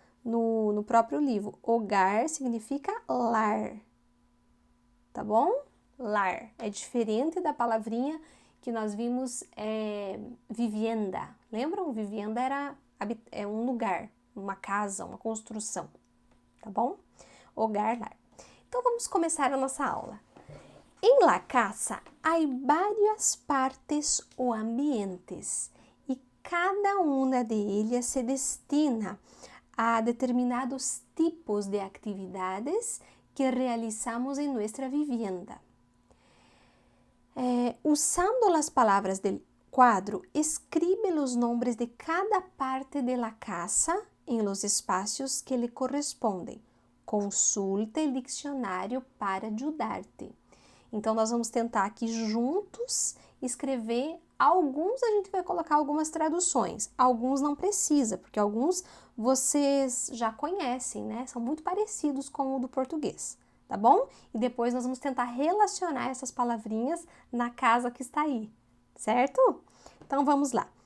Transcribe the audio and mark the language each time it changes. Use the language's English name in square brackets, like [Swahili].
[Portuguese] No próprio livro. Hogar significa lar, tá bom? Lar. É diferente da palavrinha que nós vimos vivienda. Lembram? Vivienda é um lugar, uma casa, uma construção, tá bom? Hogar, lar. Então vamos começar a nossa aula. [Spanish] En la casa hay varias partes o ambientes y cada una de ellas se destina a determinados tipos de actividades que realizamos en nuestra vivienda. Usando las palabras del cuadro, escribe los nombres de cada parte de la casa en los espacios que le corresponden. [Portuguese] Consulte o dicionário para ajudar-te. Então, nós vamos tentar aqui juntos escrever. Alguns a gente vai colocar algumas traduções, alguns não precisa, porque alguns vocês já conhecem, né? São muito parecidos com o do português, tá bom? E depois nós vamos tentar relacionar essas palavrinhas na casa que está aí, certo? Então, vamos lá.